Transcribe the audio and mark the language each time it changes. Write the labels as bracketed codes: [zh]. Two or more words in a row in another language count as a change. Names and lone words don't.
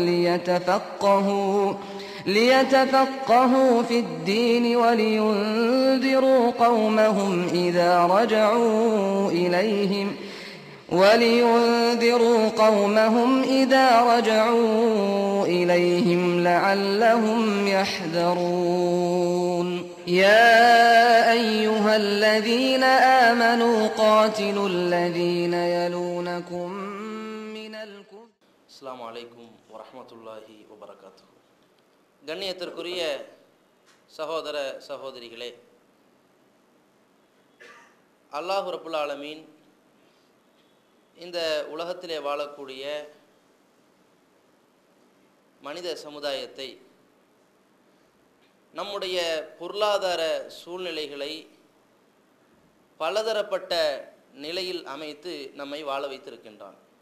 [ar] ليتفقهوا في الدين ولينذروا قومهم إذا رجعوا إليهم لعلهم يحذرون يا أيها الذين آمنوا قاتلوا الذين يلونكم من الكفر. السلام عليكم ورحمة الله وبركاته. [ta] கண்ணியத்திற்குரிய சகோதர சகோதரிகளே, [ar] الله رب العالمين [ta] இந்த உலகத்திலே வாழக்கூடிய மனித சமுதாயத்தை நம்முடைய பொருளாதார சூழ்நிலைகளை பலதரப்பட்ட நிலையில் அமைத்து நம்மை வாழ வைத்திருக்கின்றான்.